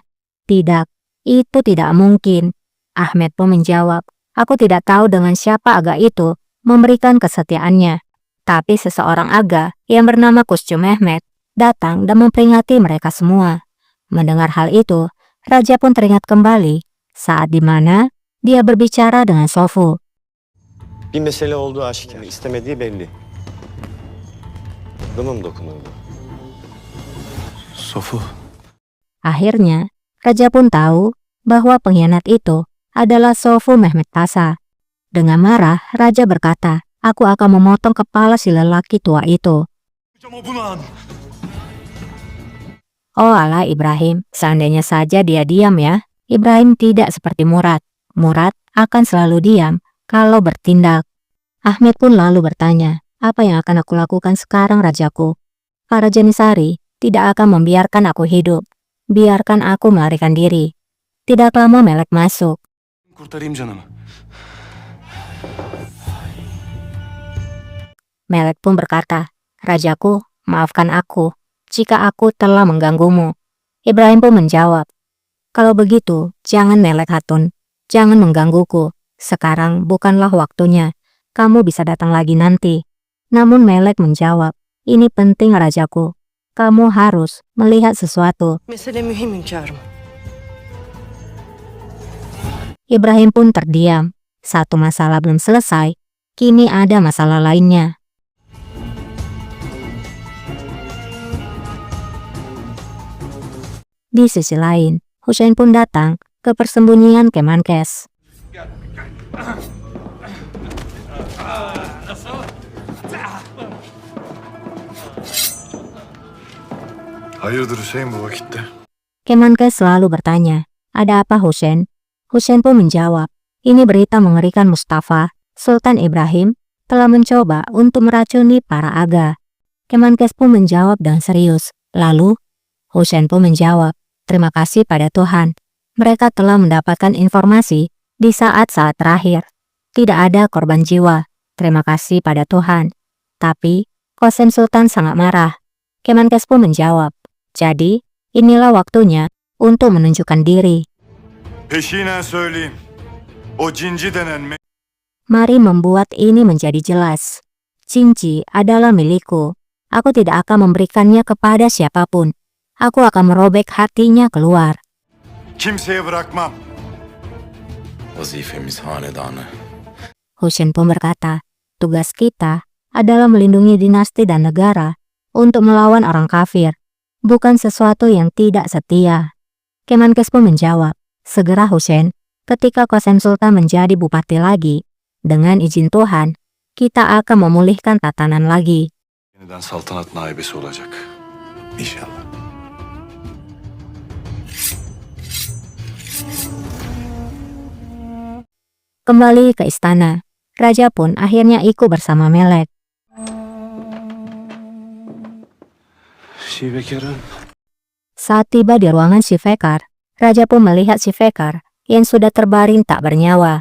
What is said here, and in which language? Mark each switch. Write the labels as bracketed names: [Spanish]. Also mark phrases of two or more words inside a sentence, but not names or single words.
[Indonesian] "Tidak, itu tidak mungkin." Ahmed pun menjawab, "Aku tidak tahu dengan siapa aga itu memberikan kesetiaannya. Tapi seseorang aga yang bernama Kuscu Mehmet datang dan memperingati mereka semua." Mendengar hal itu, raja pun teringat kembali saat dimana dia berbicara dengan Sofu. [Turkish] Bir mesele olduğu aşikar. İstemediği belli. Adama mı dokunuldu? Sofu, [Indonesian] Akhirnya, raja pun tahu bahwa pengkhianat itu adalah Sofu Mehmet Pasha. Dengan marah, raja berkata, "Aku akan memotong kepala si lelaki tua itu." [Turkish] ama bunu an. [Indonesian] Oh alah Ibrahim, seandainya saja dia diam ya. Ibrahim tidak seperti Murad. Murad akan selalu diam kalau bertindak. Ahmed pun lalu bertanya, "Apa yang akan aku lakukan sekarang rajaku? Para Janisari tidak akan membiarkan aku hidup. Biarkan aku melarikan diri." Tidak lama Melek masuk. [Turkish] Kurtarayım canımı. [Indonesian] Melek pun berkata, "Rajaku, maafkan aku jika aku telah mengganggumu." Ibrahim pun menjawab, "Kalau begitu, jangan Melek Hatun. Jangan menggangguku. Sekarang bukanlah waktunya. Kamu bisa datang lagi nanti." Namun Melek menjawab, "Ini penting rajaku. Kamu harus melihat sesuatu." [Turkish] Mesele mühim hünkârım. [Indonesian] Ibrahim pun terdiam. Satu masalah belum selesai, kini ada masalah lainnya. Di sisi lain, Hussein pun datang ke persembunyian Kemenkes. [Turkish] Hayırdır Hüseyin bu vakitte? [Indonesian] Kemenkes selalu bertanya, "Ada apa Hussein?" Hussein pun menjawab, "Ini berita mengerikan Mustafa. Sultan Ibrahim telah mencoba untuk meracuni para aga." Kemenkes pun menjawab dengan serius. Lalu, Hussein pun menjawab, "Terima kasih pada Tuhan. Mereka telah mendapatkan informasi di saat-saat terakhir. Tidak ada korban jiwa. Terima kasih pada Tuhan." Tapi, Qasem Sultan sangat marah. Kemenkes pun menjawab, "Jadi, inilah waktunya untuk menunjukkan diri. [Turkish] Peşinen söyleyeyim. O cinci denen [Indonesian] Mari membuat ini menjadi jelas. Cinci adalah milikku. Aku tidak akan memberikannya kepada siapapun. Aku akan merobek hatinya keluar. [Turkish] Kimseye bırakmam. Vazifemiz hanedanı. [Indonesian] Hussein pun berkata, tugas kita adalah melindungi dinasti dan negara untuk melawan orang kafir, bukan sesuatu yang tidak setia. Kemenkes pun menjawab, segera Hussein, ketika Qasem Sultan menjadi bupati lagi, dengan izin Tuhan, kita akan memulihkan tatanan lagi. [Turkish] Yeniden saltanat naibesi olacak. İnşallah. [Indonesian] Kembali ke istana, raja pun akhirnya ikut bersama Melek. [Turkish] Şivekarım. [Indonesian] Saat tiba di ruangan Shivekar, raja pun melihat Shivekar yang sudah terbaring tak bernyawa.